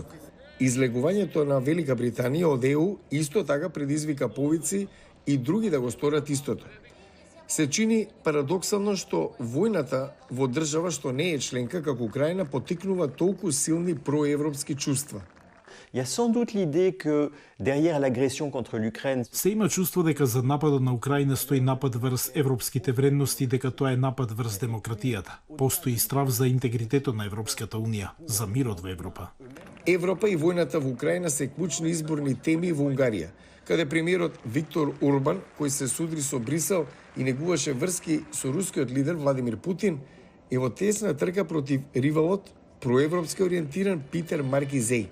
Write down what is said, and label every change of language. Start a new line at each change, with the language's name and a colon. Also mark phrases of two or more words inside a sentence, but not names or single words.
Macedonian: Излегувањето на Велика Британија од ЕУ исто така предизвика повици и други да го сторат истото. Се чини парадоксално што војната во држава што не е членка како Украина поттикнува толку силни проевропски чувства.
French: Il y a sans doute l'idée que derrière l'agression contre l'Ukraine,
Macedonian: Се има чувство дека за нападот на Украина стои напад врз европските вредности, дека тоа е напад врз демократијата. Постои страв за интегритетот на Европската унија, за мирот во Европа. Европа и војната во Украина се клучни изборни теми во Унгарија, каде премиерот Виктор Орбан, кој се судри со Брисел и негуваше врски со рускиот лидер Владимир Путин, е во тесна трка против ривалот проевропски ориентиран Питер Маркизеј.